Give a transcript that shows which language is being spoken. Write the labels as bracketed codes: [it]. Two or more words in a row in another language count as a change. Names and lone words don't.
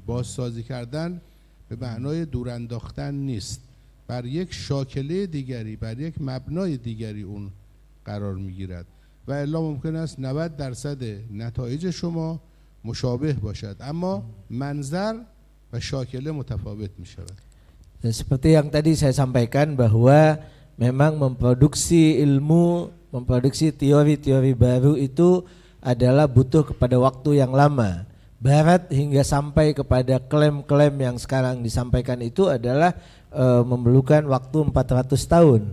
[fa] بازسازی کردن به معنای دور انداختن نیست، بر یک شاکله دیگری، بر یک مبنای دیگری اون قرار میگیرد و الا ممکن است 90% نتایج شما مشابه باشد اما منظر و شاکله متفاوت می شود. [id] Dan seperti yang tadi saya sampaikan bahwa memang memproduksi ilmu, memproduksi teori-teori baru itu adalah butuh kepada waktu yang lama. Barat hingga sampai kepada klaim-klaim yang sekarang disampaikan itu adalah memerlukan waktu 400 tahun.